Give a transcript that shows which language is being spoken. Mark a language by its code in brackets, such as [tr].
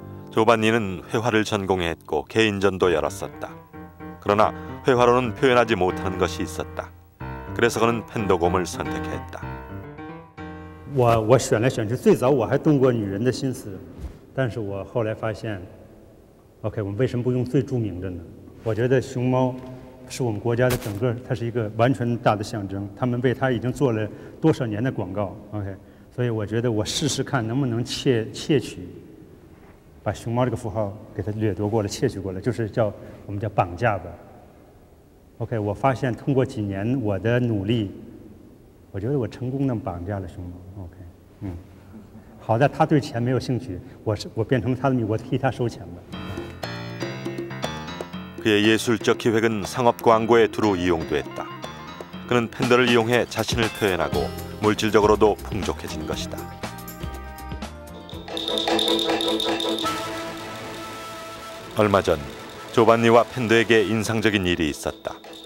[ko] 조반니는 회화를 전공했고 개인전도 열었었다. 그러나 회화로는 표현하지 못하는 것이 있었다. 그래서 그는 펜더곰을 선택했다. [zh] 我选来选去，最早我还动过女人的心思，但是我后来发现 ，OK， 我们为什么不用最著名的呢？我觉得熊猫是我们国家的整个，它是一个完全大的象征。他们为它已经做了多少年的广告 ，OK， 所以我觉得我试试看能不能窃取，把熊猫这个符号给它掠夺过来、窃取过来，就是我们叫绑架吧。 OK， 我发现通过几年我的努力，我觉得我成功地绑架了熊猫。 OK， 好在他对钱没有兴趣，我变成他的我替他收钱吧。 [ko] 그의 예술적 기획은 상업 광고에 두루 이용됐다. 그는 팬더를 이용해 자신을 표현하고 물질적으로도 풍족해진 것이다. 얼마 전 조반니와 팬더에게 인상적인 일이 있었다.